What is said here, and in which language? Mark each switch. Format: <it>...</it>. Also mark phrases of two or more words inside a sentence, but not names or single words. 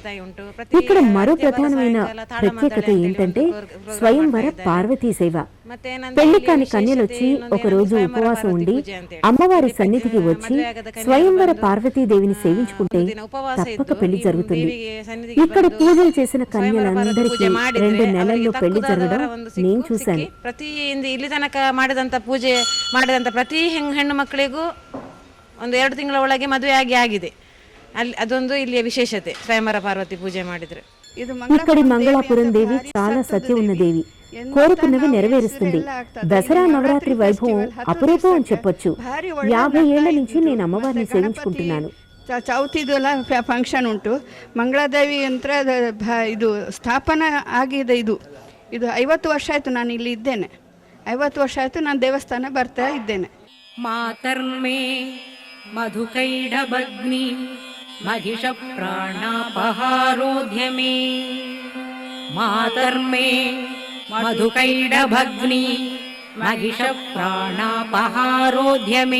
<te>ఇక్కడ మరో ప్రధానమైన ప్రత్యేకత ఏంటంటే స్వయంవర పార్వతీ సేవ. పెళ్లి కాని కన్యలొచ్చి ఒక రోజు ఉపవాసం ఉండి అమ్మవారి సన్నిధికి వచ్చి స్వయంవర పార్వతీదేవిని సేవించుకుంటే తప్పక పెళ్లి జరుగుతుంది. ఇక్కడ పూజలు చేసిన కన్యలందరికీ 2 నెలల్లో పెళ్లి జరగడం నేను చూశాను.</te> <kn>ಪ್ರತಿ ಇಲ್ಲಿ ತನಕ ಮಾಡಿದಂತ ಪೂಜೆ ಮಾಡಿದಂತ ಪ್ರತಿ ಹೆಣ್ಣು ಮಕ್ಕಳಿಗೂ 1-2 ತಿಂಗಳ ಒಳಗೆ ಮದುವೆ ಆಗಿದೆ. ಅಲ್ಲಿ ಅದೊಂದು ಇಲ್ಲಿಯ ವಿಶೇಷತೆ. ಸ್ವಯಂವರ ಪಾರ್ವತಿ ಪೂಜೆ ಮಾಡಿದ್ರೆ</kn> <te>ఇక్కడి మంగళాపురం దేవి చాలా సత్య ఉన్న దేవి. కోరుకున్నవి నెరవేరుస్తుంది. దసరా నవరాత్రి వైభవం అపురూపం అని చెప్పొచ్చు. 50 ఏళ్ల నుంచి నేను అమ్మవారిని సేవించుకుంటున్నాను.</te> <kn>ಚೌತಿದೆಲ್ಲ ಫಂಕ್ಷನ್ ಉಂಟು. ಮಂಗಳಾದೇವಿ ಯಂತ್ರ ಇದು ಸ್ಥಾಪನೆ ಆಗಿದೆ. ಇದು 50 ವರ್ಷ ಆಯಿತು ನಾನು ಇಲ್ಲಿ ಇದ್ದೇನೆ. 50 ವರ್ಷ ಆಯಿತು ನಾನು ದೇವಸ್ಥಾನ ಬರ್ತಾ ಇದ್ದೇನೆ.</kn> <sa>ಮಾತರ್ಮೇ ಮಧುಕೈಡಭಗ್ನಿ ಮಹಿಷ ಪ್ರಾಣಾಪಹಾರೋಧ್ಯ ಮೇ. ಮಾತರ್ಮೇ ಮಧುಕೈಡಭಗ್ನಿ ಮಹಿಷ ಪ್ರಾಣಾಪಹಾರೋಧ್ಯ ಮೇ.</sa>